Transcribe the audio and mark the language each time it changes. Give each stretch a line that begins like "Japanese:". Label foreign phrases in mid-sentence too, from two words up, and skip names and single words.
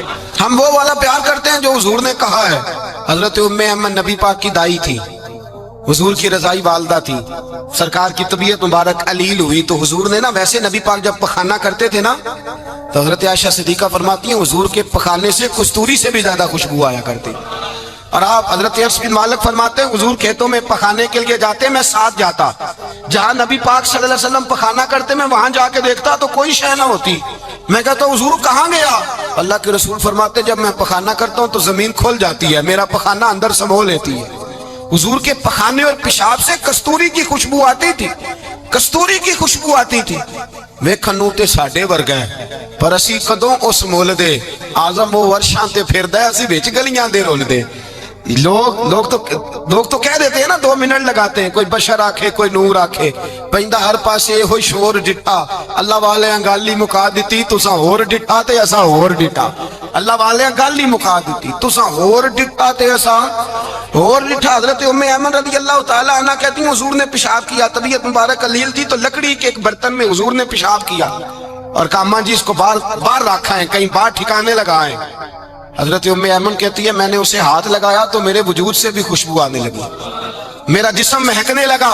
Urdu: ہم وہ والا پیار کرتے ہیں جو حضور نے کہا ہے۔ حضرت ام احمد نبی پاک کی دائی تھی، حضور کی رضاعی والدہ تھی، سرکار کی طبیعت مبارک علیل ہوئی تو حضور نے نا، ویسے نبی پاک جب پخانہ کرتے تھے نا تو حضرت عائشہ صدیقہ فرماتی ہیں حضور کے پخانے سے کستوری سے بھی زیادہ خوشبو آیا کرتی. اور آپ حضرت انس بن مالک فرماتے ہیں حضور کھیتوں میں پخانے کے لیے جاتے میں ساتھ جاتا, جہاں نبی پاک
Arabic: صلی اللہ علیہ وسلم
Urdu: پخانا کرتے میں وہاں جا کے دیکھتا تو کوئی شے نہ ہوتی. میں کہتا ہوں حضور کہاں گیا؟ اللہ کے رسول فرماتے جب میں پخانا کرتا ہوں تو زمین کھل جاتی ہے, میرا پخانا اندر سمو لیتی ہے. حضور کے پخانے اور پیشاب سے کستوری کی خوشبو آتی تھی, کستوری کی خوشبو آتی تھی.
Punjabi: ویکھن تے ساڈے ورگا ہے پر اسی کدوں اس مول دے آزم وہ ورشاں تے پھردا ہے, اسی وچ گلیاں دے رول دے.
Urdu: لوگ تو کہہ دیتے ہیں نا 2 منٹ لگاتے ہیں,
Punjabi: کوئی بشر آکھے کوئی نور آکھے, پیندا ہر پاسے ہوئی شور ڈٹھا. اللہ والے گالی مکا دیتی تساں ہور ڈٹھا تے اساں ہور ڈٹھا. اللہ والے گالی مکا دیتی تساں ہور ڈٹھا تے اساں ہور ڈٹھا.
Urdu: حضرت ام ایمن
Arabic: رضی اللہ تعالی عنہ
Urdu: کہتی ہیں حضور نے پیشاب کیا, طبیعت مبارک قلیل تھی تو لکڑی کے ایک برتن میں حضور نے پیشاب کیا اور کہا اماں جی اس کو باہر رکھا ہے, کہیں باہر ٹھکانے لگائیں. حضرت ام ایمن کہتی ہے میں نے اسے ہاتھ لگایا تو میرے وجود سے بھی خوشبو آنے لگی, میرا جسم مہکنے لگا.